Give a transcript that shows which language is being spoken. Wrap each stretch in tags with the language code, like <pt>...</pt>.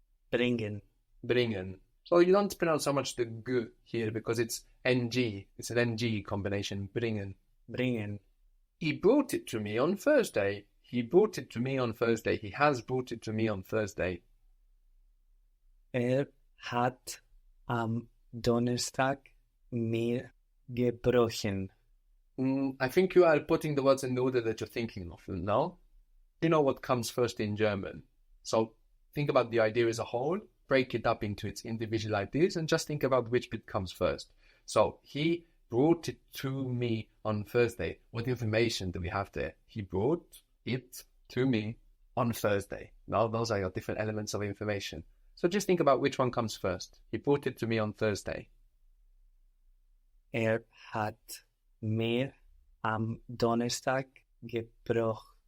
<de>Bringen. Bringen.</de> <en>So you don't pronounce so much the g here because it's ng. It's an ng combination. Bringen.</en> <de>Bringen.</de> <en>He brought it to me on Thursday. He brought it to me on Thursday. He has brought it to me on Thursday.</en> <de>Hat am Donnerstag mir gebrochen.</de> <en>I think you are putting the words in the order that you're thinking of, no? You know what comes first in German. So think about the idea as a whole, break it up into its individual ideas, and just think about which bit comes first. So he brought it to me on Thursday. What information do we have there? He brought it to me on Thursday. Now those are your different elements of information. So just think about which one comes first. He brought it to me on Thursday.</en> <de>Hat mir am Donnerstag gebracht.</de>